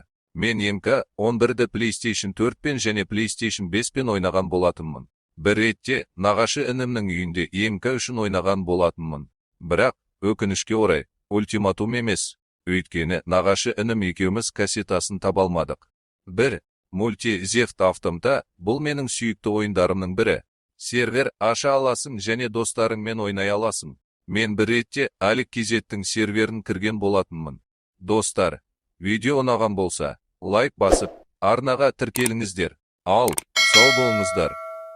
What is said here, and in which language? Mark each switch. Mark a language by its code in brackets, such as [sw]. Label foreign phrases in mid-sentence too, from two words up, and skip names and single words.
[kk] Мен МК-11-ді PlayStation 4-пен және PlayStation 5-пен ойнаған болатынмын. Бір ретте, нағашы інімнің үйінде МК-3-ін ойнаған болатынмын. Бірақ, өкінішке орай, ультиматум емес, өйткені нағашы інім екеуміз кассетасын табалмадық. 1. Multi-Theft Automata бұл менің сүйікті ойындарымның бірі. Сервер аша аласың және достарыңмен ойнай аласың. Мен бір ретте Алик Кезеттің серверін кірген болатынмын. Достар, видео ұнаған болса, лайк басып, арнаға тіркеліңіздер. Ал, сау болыңыздар.